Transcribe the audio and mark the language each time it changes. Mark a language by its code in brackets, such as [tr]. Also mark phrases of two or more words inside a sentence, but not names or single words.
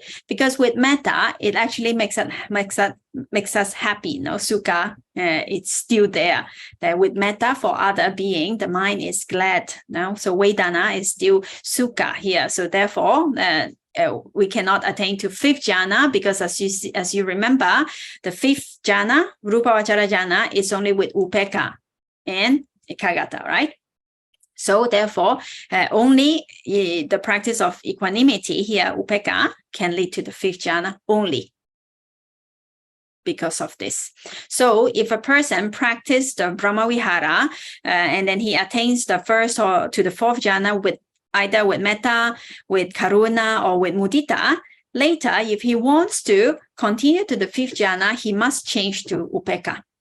[en] Because with metta, it actually makes us happy, no? Sukha, it's still there. That with metta for other being, the mind is glad, no? So Vedana is still sukha here. So therefore, we cannot attain to 5th jhana, because as you remember, the 5th jhana, [pi] Rūpāvacara jhana, [en] is only with upekkha and ekaggata, right? So therefore, only the practice of equanimity here, upekkha, can lead to the 5th jhana only because of this. So if a person practices the Brahmavihara and then he attains the 1st or to the 4th jhana with either with metta, with karuna, or with mudita, later, if he wants to continue to the 5th jhana, he must change to upekkha.